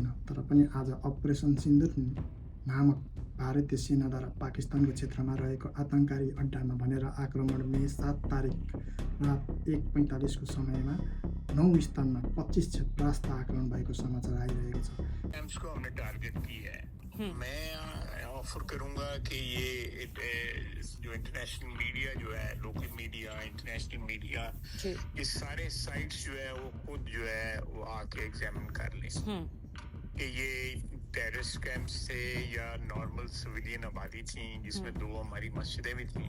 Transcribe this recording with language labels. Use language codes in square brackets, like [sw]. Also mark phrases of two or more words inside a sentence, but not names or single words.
[ne] तर पनि आज अपरेसन सिन्दुर नामक भारतीय सेनाद्वारा पाकिस्तानको क्षेत्रमा रहेको आतङ्ककारी अड्डामा भनेर आक्रमण मे 7 तारिक रात 1:45 को समयमा 9 स्थानमा 25 क्षेत्रस्थ आक्रमण भएको समाचार आइरहेको छ। [hi] को हमने टारगेट की है। मैं ऑफर करूंगा कि ये जो [en] international media [hi] जो है, [en] local media, international media, [hi] ये सारे साइट्स जो है वो खुद जो है वो आके एग्जामिन कर लें कि ये [en] terrorist camp [hi] से या [en] normal civilian [hi] आबादी थी, जिसमें 2 हमारी मस्जिदें भी थी।